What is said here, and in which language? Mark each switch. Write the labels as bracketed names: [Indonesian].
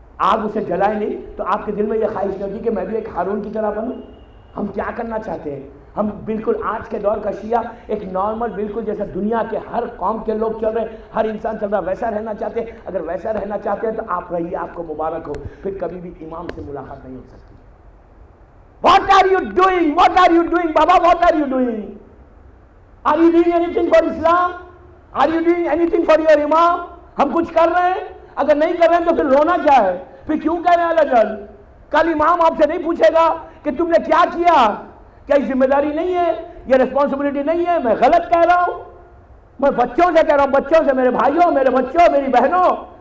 [Urdu] آگ اسے جلائے نہیں، تو آپ کے دل میں یہ خواہش نہیں ہوتی کہ میں بھی ایک ہارون کی طرح بنوں؟ ہم کیا کرنا چاہتے ہیں؟ ہم بالکل آج کے دور کا شیعہ ایک نارمل، بالکل جیسا دنیا کے ہر قوم کے لوگ چل رہے ہیں، ہر انسان چل رہا ہے، ویسا رہنا چاہتے ہیں۔ اگر ویسا رہنا چاہتے ہیں تو آپ رہیے، آپ کو مبارک ہو، پھر کبھی بھی امام سے ملاقات نہیں ہو سکتی۔ [English] What are you doing? What are you doing, Baba? What are you doing? Are you doing anything for Islam? Are you doing anything for your Imam? [Urdu] ہم کچھ کر رہے ہیں؟ اگر نہیں کر رہے ہیں تو پھر رونا کیا ہے؟ پھر کیوں کہہ رہے ہیں الجل؟ کل امام آپ سے نہیں پوچھے گا کہ تم نے کیا کیا؟ کیا یہ ذمہ داری نہیں ہے؟ یہ ریسپانسبلٹی نہیں ہے؟ میں غلط کہہ رہا ہوں؟ میں بچوں سے کہہ رہا ہوں، بچوں سے، میرے بھائیوں، میرے بچوں، میری بہنوں،